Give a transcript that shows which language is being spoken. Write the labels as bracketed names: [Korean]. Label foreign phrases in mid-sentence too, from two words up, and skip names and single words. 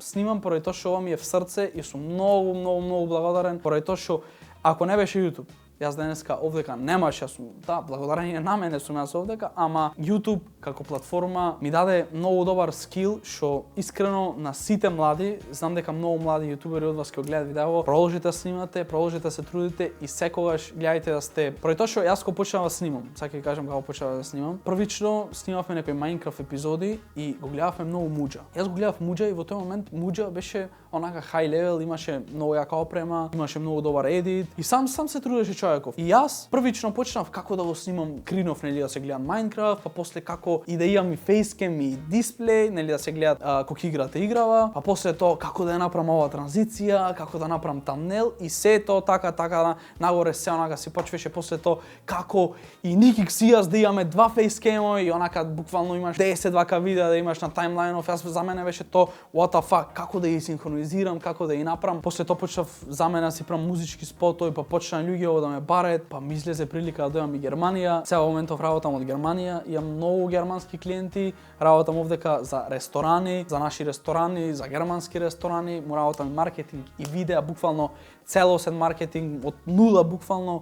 [Macedonian] Снимам поради тоа што ова ми е в срце и сум многу благодарен поради тоа што ако не беше YouTube, јас денеска овдека немаш, јас сум, да, благодарение на мене сум јас овдека, ама YouTube како платформа ми даде многу добар скил што искрено на сите млади, знам дека многу млади јутубери од вас ќе гледаат видео, продолжите да снимате, продолжите да се трудите и секогаш гледајте да сте. Поради тоа што јас кога почнав да снимам, сакам ќе кажам како почнав да снимам. Првично снимавме некои Minecraft епизоди и го гледавме многу Муџа. Јас го гледав Муџа и во тој момент Муџа беше онака [English] high level, [Macedonian] имаше многу јака опрема, имаше многу добар едит и сам се трудеше човеков. И јас првично почнав како да го снимам кринов, нели да се гледам Minecraft, па после како и да имам и фейскем и дисплеј, нели да се гледат кога играта играва, па после тоа како да ја направам оваа транзиција, како да направам тамнел и се тоа така нагоре се онака се почваше после тоа како и Никик Сијас да имаме два фейскемо и онака буквално имаш 10 вака видеа да имаш на таймлајнов. Јас за мене беше тоа [English] what the fuck, [Macedonian] како да ги синхронизирам, како да ги направам. После тоа почнав за мене да си правам музички спотови, па почна луѓе да ме ме барет, па ми излезе прилика да дојдам и Германија. Сега во моментов работам од Германија, имам многу германски клиенти, работам овдека за ресторани, за наши ресторани, за германски ресторани, му работам и маркетинг и видеа, буквално целосен маркетинг од нула буквално.